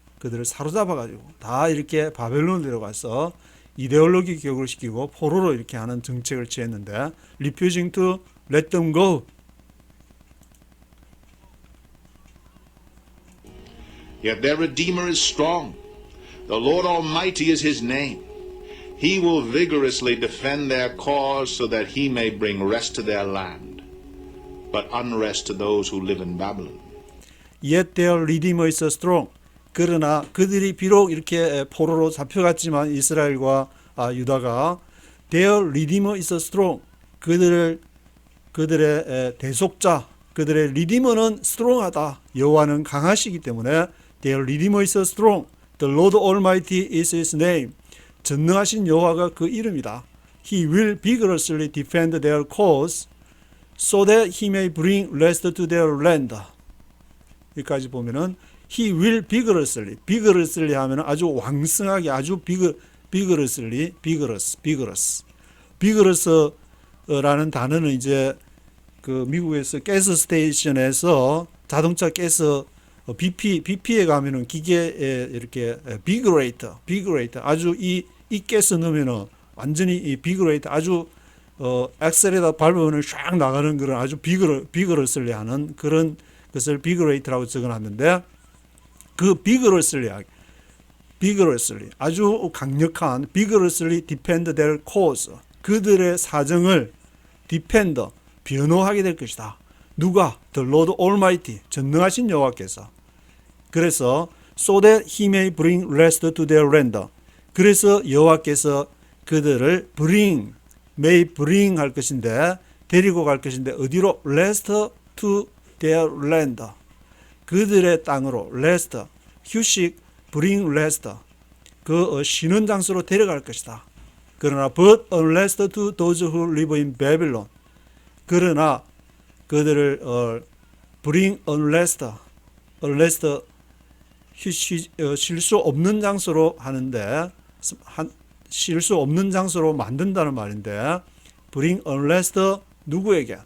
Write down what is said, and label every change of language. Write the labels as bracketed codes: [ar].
[ko] 그들을 사로잡아가지고 다 이렇게 바벨론으로 데려가서 이데올로기 교육을 시키고 포로로 이렇게 하는 정책을 취했는데 [en] refusing to let them go. Yet their Redeemer is strong. The Lord Almighty is his name. He will vigorously defend their cause so that he may bring rest to their land, but unrest to those who live in Babylon. Yet their Redeemer is strong. [ko] 그러나 그들이 비록 이렇게 포로로 잡혀갔지만 이스라엘과 유다가 [en] their Redeemer is strong. [ko] 그들의 대속자, 그들의 리디머는 strong하다. 여호와는 강하시기 때문에 [en] their Redeemer is strong. The Lord Almighty is his name. [ko] 전능하신 여호와가 그 이름이다. [en] He will vigorously defend their cause so that he may bring rest to their land. [ko] 여기까지 보면은 he will vigorously 하면은 아주 왕성하게, 아주 vigorous라는 단어는 이제 그 미국에서 가스 스테이션에서 자동차 가스 BP에 가면은 기계에 이렇게 비그레이터 아주 이 가스 넣으면은 완전히 이 비그레이터 아주 엑셀에다 밟으면 샥 나가는 그런 아주 비그러슬리 하는 그런 것을 비그레이터라고 적어놨는데 그 비그러슬리 아주 강력한 비그러슬리 디펜드 될 코스, 그들의 사정을 디펜드 변호하게 될 것이다. 누가? [en] The Lord Almighty, [ko] 전능하신 여호와께서. 그래서 [en] so that he may bring rest to their land. [ko] 그래서 여호와께서 그들을 [en] may bring [ko] 할 것인데 데리고 갈 것인데 어디로? [en] rest to their land. [ko] 그들의 땅으로 [en] rest, [ko] 휴식, [en] bring rest. [ko] 그 쉬는 장소로 데려갈 것이다. 그러나 [en] but unrest to those who live in Babylon. [ko] 그러나 그들을 [en] bring unrest [ko] 쉴 수 없는 장소로 하는데 쉴 수 없는 장소로 만든다는 말인데 bring unrest 누구에게?